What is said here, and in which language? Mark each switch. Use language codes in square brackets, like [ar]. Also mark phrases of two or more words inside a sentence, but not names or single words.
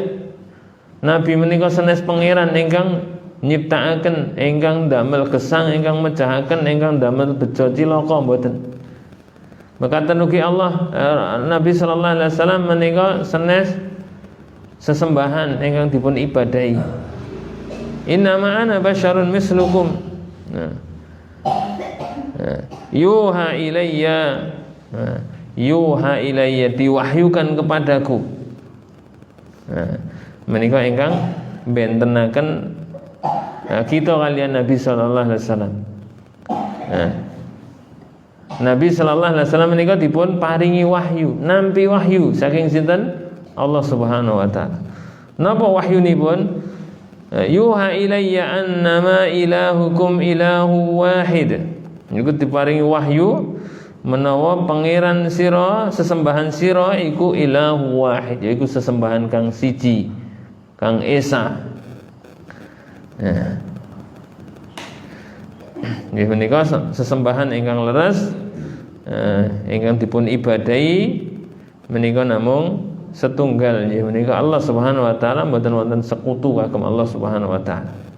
[jv] Nabi menika sanes pangeran ingkang nyiptakaken, ingkang damel gesang, ingkang mejahaken, ingkang damel bejo cilaka mboten. Mekaten ugi Allah Nabi [ar] sallallahu alaihi wasallam [jv] menika sanes sesembahan ingkang dipun ibadahi. [ar] Innama ana basyarun mislukum. Yuha ilayya, yuha ilayya, [id] diwahyukan kepadaku. [jv] Menika ingkang bentenaken kita kalian Nabi [ar] sallallahu alaihi wasallam. [jv] Nabi [ar] sallallahu alaihi wasallam [jv] menika dipun paringi wahyu, nampi wahyu saking sinten? [ar] Allah Subhanahu wa taala. [jv] Napa wahyunipun? [ar] Yuha ilayya annama ilahukum ilahu wahid. [jv] Niku diparingi wahyu menawa pangeran sira, sesembahan sira iku [ar] ilahu wahid, [jv] yaiku sesembahan kang siji, kang esa. Nggih menika sesembahan ingkang leres ingkang dipun ibadahi menika namung setunggal, nggih menika [ar] Allah Subhanahu wa taala, [jv] mboten wonten sekutu kagem [ar] Allah Subhanahu wa taala.